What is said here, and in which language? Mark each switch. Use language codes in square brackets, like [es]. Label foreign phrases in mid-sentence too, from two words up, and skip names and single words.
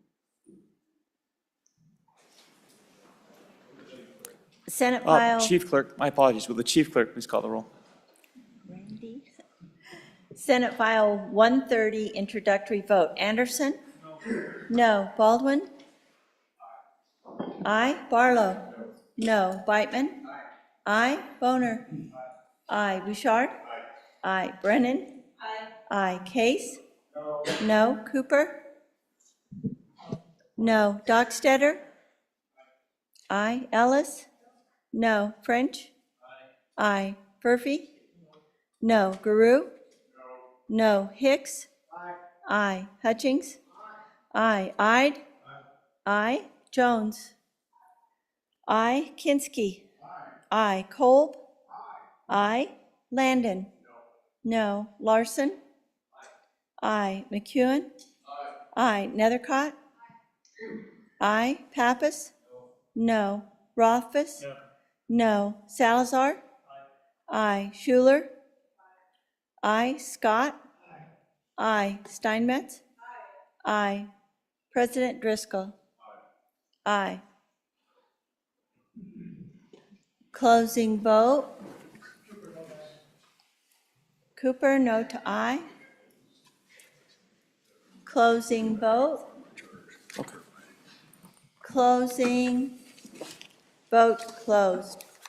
[en] Senate File. Chief Clerk, my apologies. Will the Chief Clerk please call the roll? Randy. Senate File 130, introductory vote. Anderson? No. Baldwin? Aye. Barlow. No. Beitman. Aye. Boner. Aye. Bouchard. Aye. Brennan. Aye. Case. No. Cooper. No. Dockstetter. Aye. Ellis. No. French. Aye. Murphy. No. Guru. No. Hicks. Aye. Hutchings. Aye. Ide. Aye. Jones. Aye. Kinski. Aye. Kolb. Aye. Landon. No. Larson. Aye. McEwen. Aye. Nethercott. Aye. Pappas. No. Rothfuss. No. Salazar. Aye. Schuler. Aye. Scott. Aye. Steinmetz. Aye. President Driscoll. Aye. Closing vote. Cooper, no to aye. Closing vote. Closing. Vote closed.